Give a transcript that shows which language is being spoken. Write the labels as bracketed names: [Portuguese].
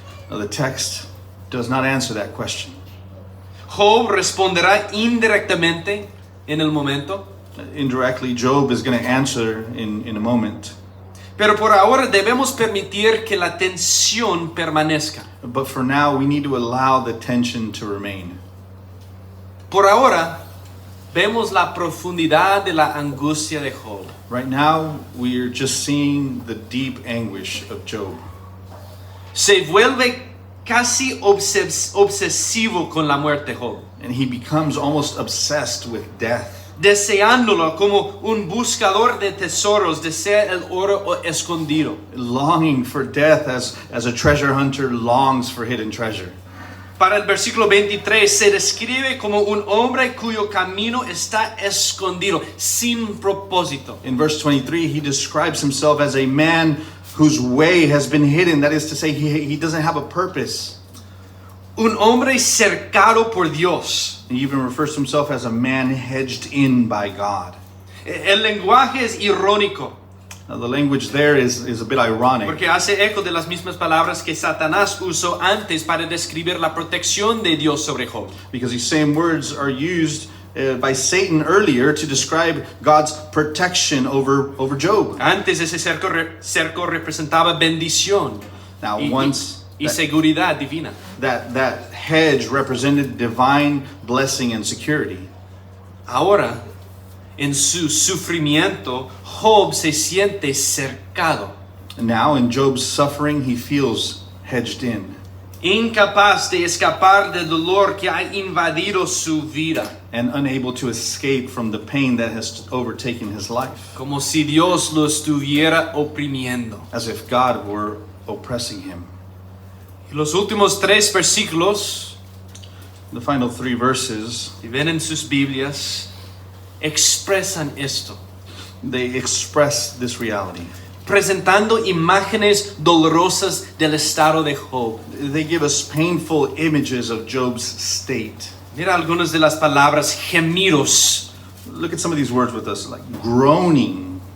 [English] Now, the text does not answer that question. [Spanish] Job responderá indirectamente en el momento, [English] Indirectly, Job is going to answer in a moment. [Spanish] pero por ahora debemos permitir que la tensión permanezca. [English] But for now, we need to allow the tension to remain. [Spanish] Por ahora vemos la profundidad de la angustia de Job. [English] Right now, we are just seeing the deep anguish of Job. [Spanish] Se vuelve casi obsesivo con la muerte Job, [English] And he becomes almost obsessed with death, [Spanish] deseándolo como un buscador de tesoros desea el oro escondido. [English] longing for death as a treasure hunter longs for hidden treasure. [Spanish] Para el versículo 23 se describe como un hombre cuyo camino está escondido, sin propósito. [English] In verse 23, he describes himself as a man whose way has been hidden. That is to say, he doesn't have a purpose. [Spanish] Un hombre cercado por Dios. [English] He even refers to himself as a man hedged in by God. [Spanish] El lenguaje es irónico, [English] Now, the language there is a bit ironic, [Spanish] porque hace eco de las mismas palabras que Satanás usó antes para describir la protección de Dios sobre Job. [English] because these same words are used by Satan earlier to describe God's protection over Job. [Spanish] Antes ese cerco representaba bendición [English] Now, [Spanish] y [English] once [Spanish] seguridad divina. [English] that hedge represented divine blessing and security. [Spanish] Ahora, en su sufrimiento, Job se siente cercado, [English] And now, in Job's suffering, he feels hedged in, [Spanish] incapaz de escapar del dolor que ha invadido su vida, [English] and unable to escape from the pain that has overtaken his life, [Spanish] como si Dios lo estuviera oprimiendo. [English] as if God were oppressing him. [Spanish] Y los últimos 3 versículos, [English] The final 3 verses, [Spanish] si ven en sus Biblias, expresan esto, [English] they express this reality. [Spanish] presentando imágenes dolorosas del estado de Job. [English] They give us painful images of Job's state. [Spanish] Mira algunas de las palabras: gemidos, [English] Look at some of these words with us, like groaning,